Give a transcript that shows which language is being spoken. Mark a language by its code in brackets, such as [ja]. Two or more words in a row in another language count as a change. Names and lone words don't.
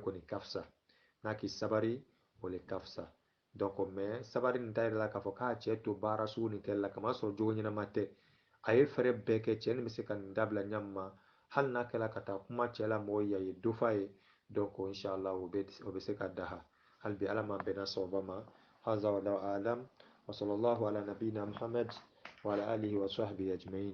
[bm] kɔni ka fisa n'a k'i sabari o le ka fisa donc mɛ sabari nin ta yɛrɛ la k'a fɔ k'a cɛ to baara sugu nin kɛli la kamasɔrɔ jogo ɲɛnama tɛ a ye fɛɛrɛ bɛɛ kɛ cɛ nin bɛ se ka nin dabila ɲami ma hali n'a kɛla ka taa kuma cɛ la mɔgɔ ye a ye dɔ f'a ye donc inshallah o bɛ se ka daha hali bi ala m'an bɛnna sababa ma [ar] هذا والله أعلم، وصلى الله على نبينا محمد وعلى آله وصحبه أجمعين.